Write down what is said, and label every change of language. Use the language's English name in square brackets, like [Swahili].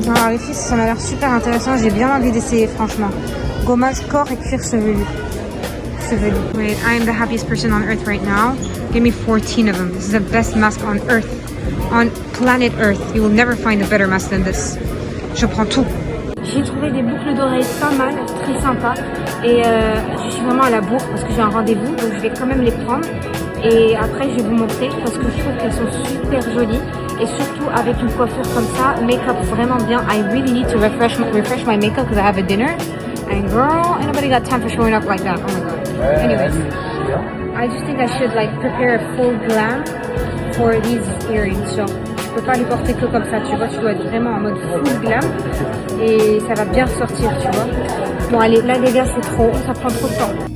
[French] Les filles, ça m'a l'air super intéressant. J'ai bien envie d'essayer, franchement. Gommage corps et cuir chevelu. [English] Wait, I am the happiest person on earth right now. Give me 14 of them. This is the best mask on earth. On planet Earth. You will never find a better mask than this. [French] Je prends tout. J'ai trouvé des boucles d'oreilles pas mal, très sympas. Et je suis vraiment à la bourre parce que j'ai un rendez-vous. Donc je vais quand même les prendre. Et après, je vais vous montrer parce que je trouve qu'elles sont super jolies. Et surtout avec une coiffure comme ça, make-up vraiment bien. [English] I really need to refresh my makeup because I have a dinner. And girl, ain't nobody got time for showing up like that. Oh my god. Anyways, I just think I should like prepare a full glam for these earrings. [French] So, je peux pas les porter que comme ça, tu vois. Tu dois être vraiment en mode full glam. Et ça va bien ressortir, tu vois. Bon allez, là les gars, c'est trop. Ça prend trop de temps.